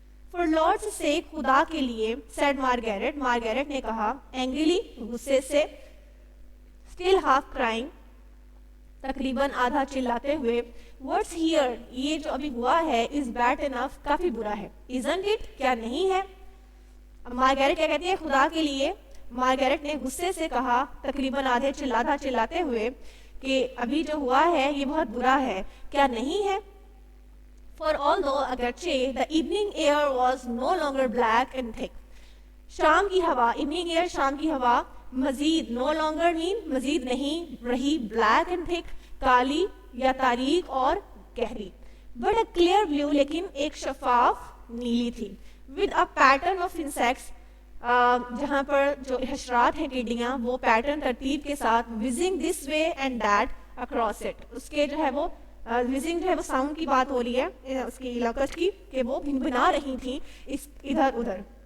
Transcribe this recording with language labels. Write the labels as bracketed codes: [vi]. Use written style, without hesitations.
[en] for Lord's sake, [ur] خدا کے لیے, [en] said Margaret, [ur] مارگریٹ نے کہا, اینگریلی, غصے سے, [en] still half crying, [ur] تقریباً آدھا چلاتے ہوئے, [en] what's here, [ur] یہ جو ابھی ہوا ہے, [en] is bad enough, [ur] کافی برا ہے. [en] isn't it, [ur] کیا نہیں ہے. اب مارگریٹ کیا کہتی ہے, خدا کے لیے, مارگریٹ نے غصے سے کہا, تقریباً آدھا چلاتے ہوئے, کہ ابھی جو ہوا ہے یہ بہت برا ہے, کیا نہیں ہے. [en] For although اگرچہ the evening air was no longer black and thick, [ur] شام کی ہوا, [en] evening air, شام کی ہوا [ur] مزید [en] no longer mean [ur] مزید نہیں رہی [en] black and thick, [ur] کالی یا تاریک اور گہری, [en] but a clear blue [ur] لیکن ایک شفاف نیلی تھی, [en] with a pattern of insects [ur] جہاں پر جو حشرات ہیں ٹڈیاں وہ پیٹرن ترتیب کے ساتھ [en] whizzing this way and that across it, [ur] اس کے جو ہے وہ whizzing جو ہے وہ ساؤنڈ کی بات ہو رہی ہے اس کی لوکسٹ کی کہ وہ بھنبھنا رہی تھیں اس ادھر ادھر.